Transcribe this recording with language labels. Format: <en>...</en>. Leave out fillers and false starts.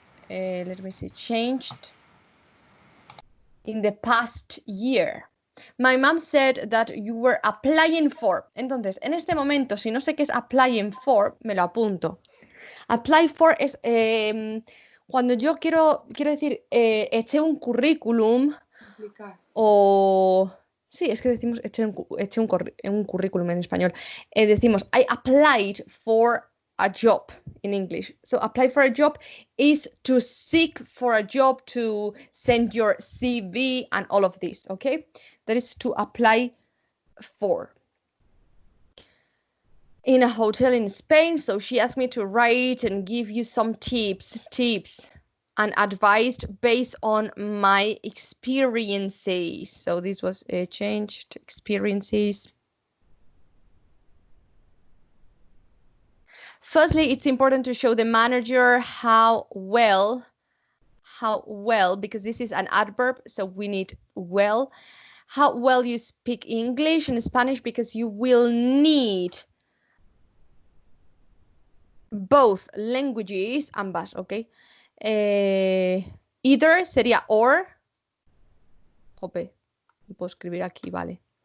<en>Let me see, changed in the past year. My mom said that you were applying for.</en> <es>Entonces, en este momento, si no sé qué es applying for, me lo apunto. Apply for es cuando yo quiero decir, eché un currículum Aplicar. o... Sí, es que decimos eché un currículum en español. Decimos,</es> <en>I applied for a job in English. So apply for a job is to seek for a job, to send your CV and all of this, okay? That is to apply for. In a hotel in Spain, so she asked me to write and give you some tips and advice based on my experiences. So this was changed experiences. Firstly, it's important to show the manager how well, because this is an adverb, so we need well, how well you speak English and Spanish, because you will need both languages, ambas, okay? Either sería or.</en> <es>Jope, lo puedo escribir aquí, vale.</es>